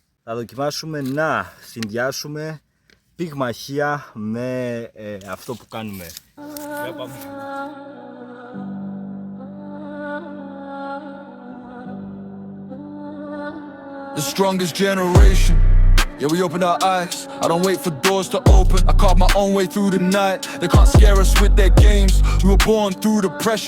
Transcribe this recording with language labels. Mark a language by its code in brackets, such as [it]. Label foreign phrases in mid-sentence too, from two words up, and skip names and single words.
[el] θα δοκιμάσουμε να συνδυάσουμε πυγμαχία με αυτό που κάνουμε. Για πάμε. [en] The strongest generation. Yeah, we opened our eyes. I don't wait for doors to open. I carved my own way through the night. They can't scare us with their games. We were born through the pressure.